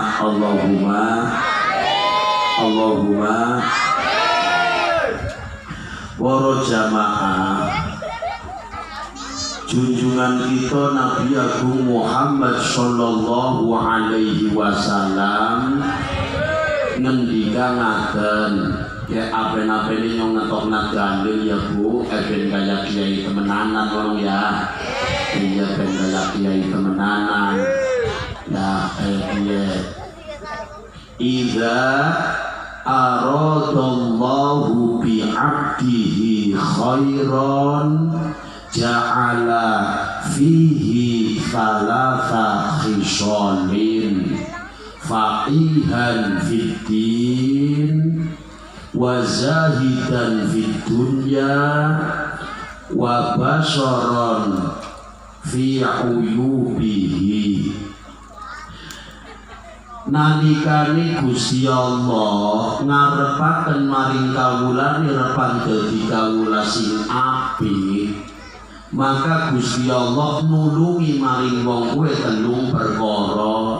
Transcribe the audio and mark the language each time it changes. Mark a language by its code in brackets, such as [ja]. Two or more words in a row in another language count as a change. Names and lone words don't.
[jv] Allahumma para jamaah, junjungan kita Nabi Agung Muhammad [ar] صلى الله عليه وسلم [jv] ngendika ngaten, ya apen-apene nyong ngetokna dalil ya Bu, ben kaya kiai temenanan wong ya. Iya ben kaya kiai temenanan. Nah, [ar] إذا أراد الله بعبده خيرا جعل فيه ثلاث خصال فقيها في الدين وزاهدا في الدنيا وبصيرا في عيوبه. [jv] Nalikane Gusti Allah ngarepaken maring kawula nirepan dadi kawula sing apik, maka Gusti Allah nulungi maring wong kuwi telung perkara.